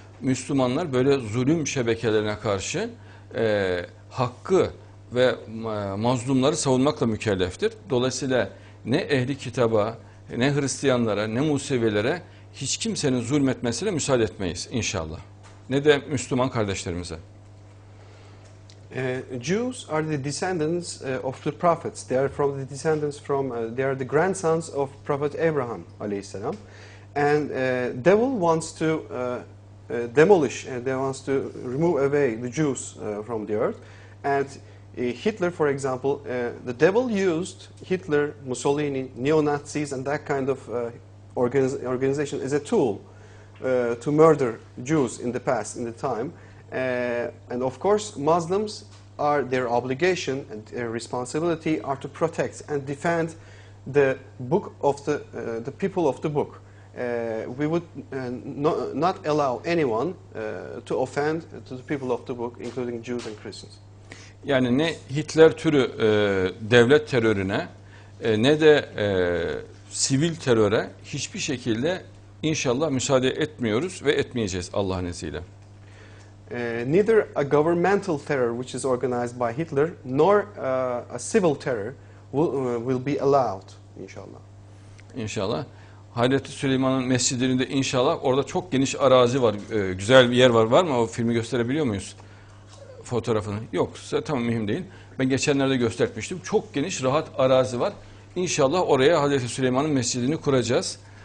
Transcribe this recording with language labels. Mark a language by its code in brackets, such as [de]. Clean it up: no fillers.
[tr] Müslümanlar böyle zulüm şebekelerine karşı hakkı ve mazlumları savunmakla mükelleftir. Dolayısıyla ne ehli kitaba, ne Hristiyanlara, ne Musevilere hiç kimsenin zulmetmesine müsaade etmeyiz inşallah. Ne de Müslüman kardeşlerimize. [en] Jews are the descendants of the prophets. They are they are the grandsons of Prophet Abraham alayhi salam. And devil wants to demolish, they wants to remove away the Jews from the earth. And Hitler, for example, the devil used Hitler, Mussolini, neo-Nazis, and that kind of organization as a tool to murder Jews in the past, in the time. And of course, Muslims their obligation and their responsibility are to protect and defend the book of the people of the book. We would not allow anyone to offend to the people of the book, including Jews and Christians. [tr] Yani ne Hitler türü devlet terörüne ne de sivil teröre hiçbir şekilde inşallah müsaade etmiyoruz ve etmeyeceğiz Allah'ın izniyle. [en] Neither a governmental terror which is organized by Hitler nor a civil terror will be allowed, inşallah. [tr] İnşallah. Hazreti Süleyman'ın mescidinde inşallah orada çok geniş arazi var. Güzel bir yer var. Var mı? O filmi gösterebiliyor muyuz? Fotoğrafını. Yok. Tamam, mühim değil. Ben geçenlerde göstermiştim. Çok geniş, rahat arazi var. İnşallah oraya Hazreti Süleyman'ın mescidini kuracağız.